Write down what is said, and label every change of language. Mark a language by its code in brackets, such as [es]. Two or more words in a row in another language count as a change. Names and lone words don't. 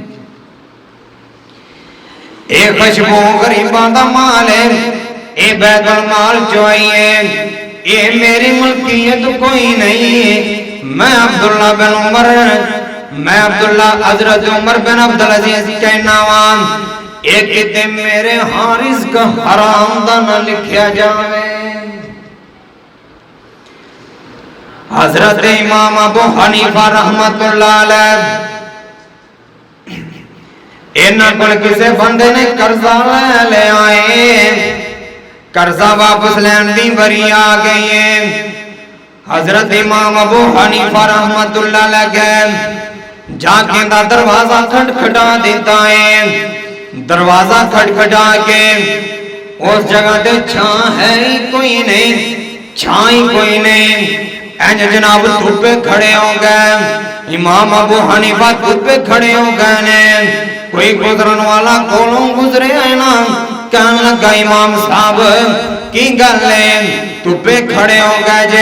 [ur] یہ خوشبو غریبوں کا مال ہے، یہ بیت المال جو آئی ہے، یہ میری ملکیت کوئی نہیں ہے. [pa] میں عبداللہ بن عمر، میں عبداللہ حضرت عمر بن عبدالعزیز کہنا واں اک کتے میرے ہاں رزق حرام دا نہ لکھیا جاوے. حضرت امام ابو حنیفہ [ar] رحمة الله عليه [pa] انہاں کول کسے بندے نے قرضہ لے آئے، قرضہ واپس لین دی باری آ گئی ہے. حضرت امام ابو حنیفہ [ar] رحمة الله عليه [pa] گئے، جا کے دا دروازہ کھٹکھٹا دیتا ہے. دروازہ کھٹکھٹا کے اس جگہ تے چھاں ہے ہی کوئی نہیں، چھاں ہی کوئی نہیں. انج جناب دھپے کھڑے ہو گئے. امام ابو حنیفہ دھپے کھڑے ہو گئے نے۔ کوئی گزرن والا کولوں گزرے ہے نا، کہن لگا امام صاحب کی گل ہے، دھپے کھڑے ہو گئے جے?